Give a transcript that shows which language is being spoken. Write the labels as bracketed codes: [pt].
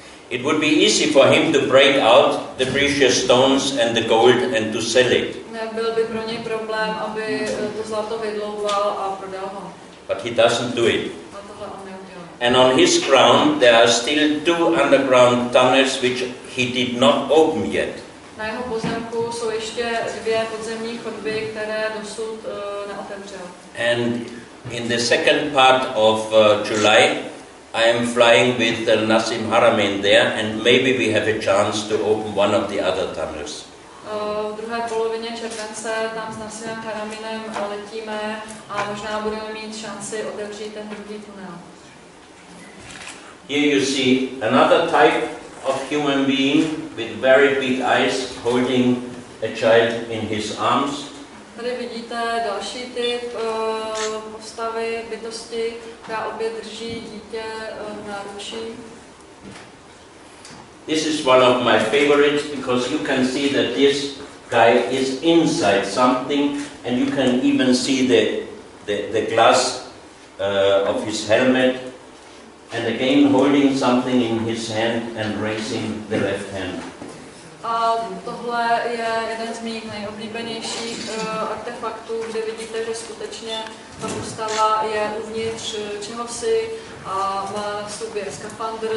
[en] It would be easy for him to break out the precious stones and the gold and to sell it. [cs] Nebyl by pro něj problém, aby to zlato vydlouval a prodal ho. [en] But he doesn't do it. [cs] A tohle on neudělal. [en] And on his ground there are still 2 underground tunnels which he did not open yet. [cs] Na jeho pozemku jsou ještě 2 podzemní chodby, které dosud neotevřel. [en] And in the second part of July I am flying with Nasim Haramein there, and maybe we have a chance to open one of the other tunnels. [cs] V druhé polovině července tam s Nasimem Haraminem letíme a možná budeme mít šanci otevřít ten druhý tunel. [en] Here you see another type of human being with very big eyes holding a child in his arms. [cs] Tady vidíte další typ postavy, bytosti, která opět drží dítě v náručí. [en] This is one of my favorites because you can see that this guy is inside something, and you can even see the glass of his helmet, and again holding something in his hand and raising the left hand. [cs] A tohle je jeden z mých nejoblíbenějších artefaktů, kde vidíte, že skutečně ta postava je uvnitř čehosi a má na sobě skafandr.